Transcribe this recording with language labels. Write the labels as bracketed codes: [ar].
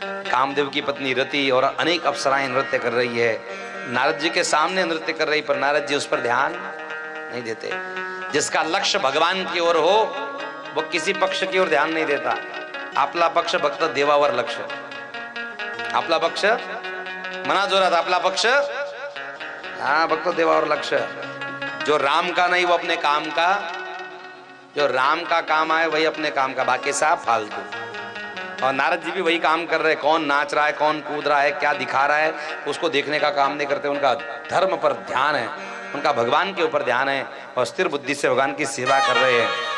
[hi] कामदेव की पत्नी रति और अनेक अप्सराएं नृत्य कर रही है. नारद जी के सामने नृत्य कर रही, पर नारद जी उस पर ध्यान नहीं देते. जिसका लक्ष्य भगवान की ओर हो वो किसी पक्ष की ओर ध्यान नहीं देता. [mr] आपला पक्ष फक्त देवावर लक्ष. आपला पक्ष मना जोरात, आपला पक्ष हाँ फक्त देवावर लक्ष. [hi] जो राम का नहीं वो अपने काम का, जो राम का काम आए वही अपने काम का, बाकी सब फालतू. और नारद जी भी वही काम कर रहे. कौन नाच रहा है, कौन कूद रहा है, क्या दिखा रहा है, उसको देखने का काम नहीं करते. उनका धर्म पर ध्यान है, उनका भगवान के ऊपर ध्यान है, और स्थिर बुद्धि से भगवान की सेवा कर रहे हैं.